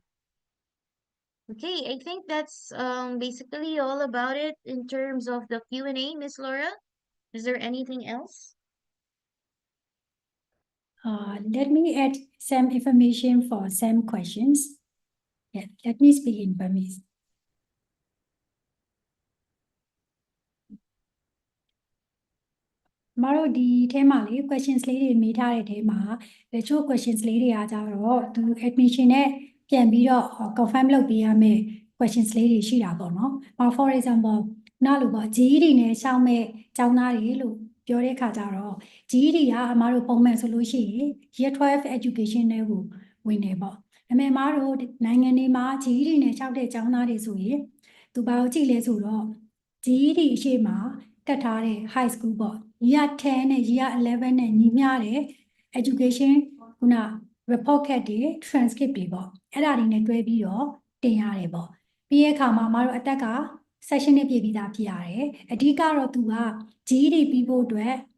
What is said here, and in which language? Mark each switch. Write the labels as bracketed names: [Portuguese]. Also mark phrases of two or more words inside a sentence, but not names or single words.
[English] Okay, I think that's basically all about it in terms of the Q&A, Miss Laura. Is there anything else? Let me add some information for some questions. Yeah, let me speak in Burmese. [Burmese] မတို့ဒီထဲမှာလေ questions လေးတွေမေးထားတဲ့ထဲမှာတချို့ questions လေးတွေကကြတော့သူ admission နဲ့ပြန်ပြီးတော့ confirm လုပ်ပေးရမယ့် questions လေးတွေရှိတာပေါ့နော်။ [English] For example [Burmese] နောက်လိုပေါ့ GED နဲ့ရှောက်မဲ့ကျောင်းသားတွေလို့ပြောတဲ့ခါကျတော့ GED ကအမတို့ပုံမှန်ဆိုလို့ရှိရင် Year 12 education နဲ့ကိုဝင်နေပေါ့။ဒါပေမဲ့အမတို့နိုင်ငံတွေမှာ GED နဲ့ရှောက်တဲ့ကျောင်းသားတွေဆိုရင်သူဘာကိုကြည့်လဲဆိုတော့ GED အရှိမှာတက်ထားတဲ့ [English] high school [Burmese] ပေါ့ year 10နဲ့ year 11နဲ့ညီမျှတဲ့ education ခုန [English] report card [Burmese] တွေ transcript တွေပေါ့အဲ့ဒါတွေနဲ့တွဲပြီးတော့တင်ရတယ်ပေါ့ပြီးရဲ့အခါမှာမတို့အသက်က session နဲ့ပြည်ပြီးသားဖြစ်ရတယ်အဓိကတော့သူက GED ပြီးဖို့အတွက်